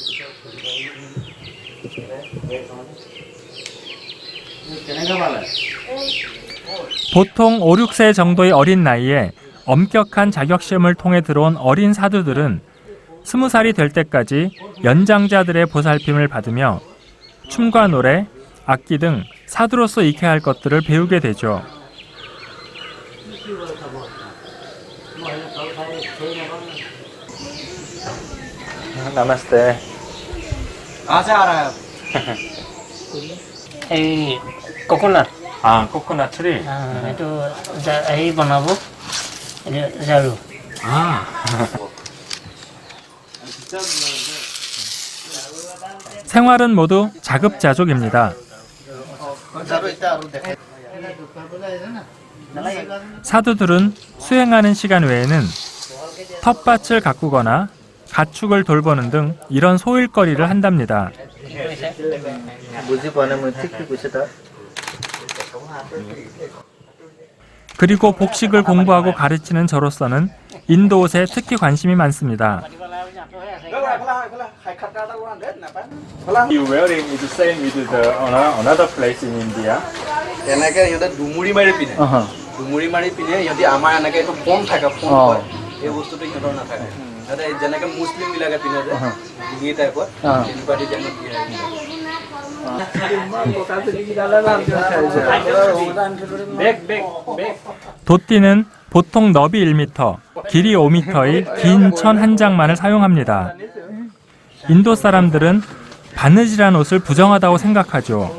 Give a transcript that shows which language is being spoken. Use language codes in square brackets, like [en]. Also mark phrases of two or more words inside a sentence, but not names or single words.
[ko] 보통 5, 6세 정도의 어린 나이에 엄격한 자격시험을 통해 들어온 어린 사두들은 20살이 될 때까지 연장자들의 보살핌을 받으며 춤과 노래, 악기 등 사두로서 익혀야 할 것들을 배우게 되죠. 나마스테. [as] এই কোকোনাট [ko] 아, [en] coconut tree. [as] এইটো হেৰি বনাব ঝাৰু [ko] 생활은 모두 자급자족입니다. 사두들은 수행하는 시간 외에는 텃밭을 가꾸거나 가축을 돌보는 등 이런 소일거리를 한답니다. 그리고 복식을 공부하고 가르치는 저로서는 인도 옷에 특히 관심이 많습니다. [en] You wearing is the same with the another place in India. [as] এনেকে সিহঁতে ডুমুৰি মাৰি পিন্ধে ডুমুৰি মাৰি পিন্ধে সিহঁতি আমাৰ এনেকে এইটো পম থাকে পম কয় এই বস্তুটো সিহঁতৰ নাথাকে সিহঁতে যেনেকে মুছলিম বিলাকে পিন্ধে যে ডিঙি টাইপত তেনেকুৱা ডিজাইনত দিয়ে [ko] 돛띠는 보통 너비 1m, 길이 5m의 긴 천 한 장만을 사용합니다. 인도 사람들은 바느질한 옷을 부정하다고 생각하죠.